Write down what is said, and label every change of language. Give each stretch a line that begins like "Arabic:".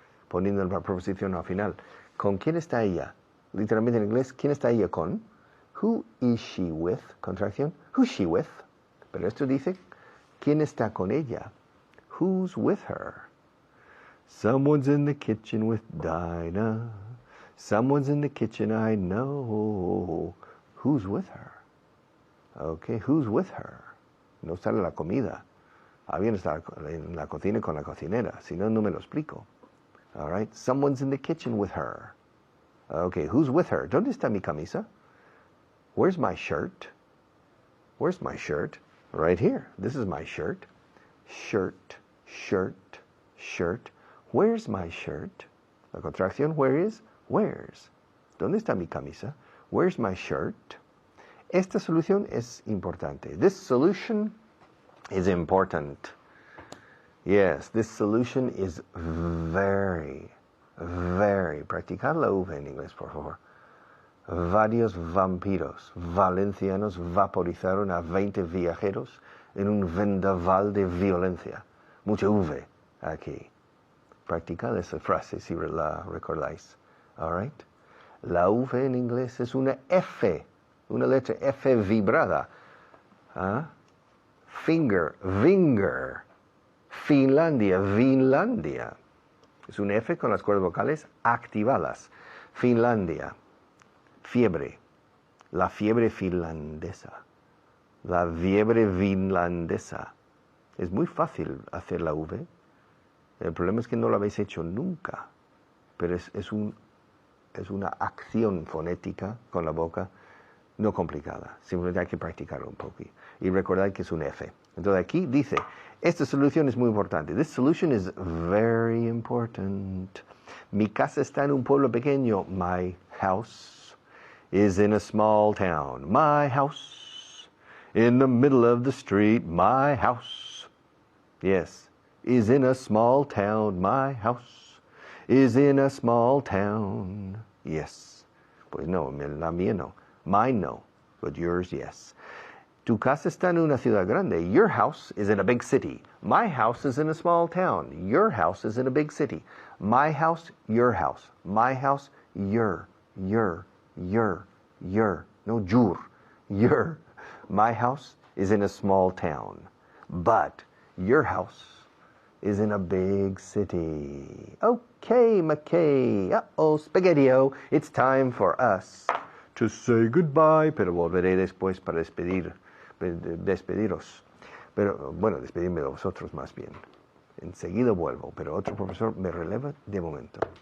Spanish: Poniendo la preposición al final. ¿Con quién está ella? Literalmente en inglés, ¿quién está ella con?
English: Who is she with?
Spanish: Contracción.
English: Who's she with?
Spanish: Pero esto dice, ¿quién está con ella?
English: Who's with her? Someone's in the kitchen with Dinah. Someone's in the kitchen, I know. Who's with her? Okay, who's with her?
Spanish: No sale la comida. Alguien está en la cocina con la cocinera. Si no, no me lo explico.
English: All right, someone's in the kitchen with her. Okay, who's with her?
Spanish: ¿Dónde está mi camisa?
English: Where's my shirt? Where's my shirt? Right here. This is my shirt. Shirt, shirt, shirt. Where's my shirt?
Spanish: La contracción,
English: where is? Where's?
Spanish: ¿Dónde está mi camisa?
English: Where's my shirt?
Spanish: Esta solución es importante.
English: This solution is important. Yes, this solution is very, very.
Spanish: Practicar la V en inglés, por favor. Varios vampiros valencianos vaporizaron a 20 viajeros en un vendaval de violencia. Mucha V aquí. Practicad esa frase si la recordáis.
English: All right?
Spanish: La V en inglés es una F, una letra F vibrada. ¿Ah?
English: Finger, vinger.
Spanish: Finlandia, Vinlandia. Es un F con las cuerdas vocales activadas. Finlandia. Fiebre. La fiebre finlandesa. La fiebre finlandesa. Es muy fácil hacer la V. El problema es que no lo habéis hecho nunca. Pero es una acción fonética con la boca no complicada. Simplemente hay que practicarlo un poco. Y recordad que es un F. Entonces aquí dice, esta solución es muy importante.
English: This solution is very important.
Spanish: Mi casa está en un pueblo pequeño.
English: My house is in a small town. My house in the middle of the street. My house, yes, is in a small town. My house is in a small town. Yes.
Spanish: Pues no, la mía no.
English: Mine no, but yours, yes.
Spanish: Tu casa está en una ciudad grande.
English: Your house is in a big city. My house is in a small town. Your house is in a big city. My house, your house. My house, your. No, your. My house is in a small town. But your house is in a big city. Okay, McKay. Uh-oh, Spaghetti-O. It's time for us to say goodbye.
Spanish: Pero volveré después para despediros. Pero, bueno, despedirme de vosotros más bien. Enseguida vuelvo, pero otro profesor me releva de momento.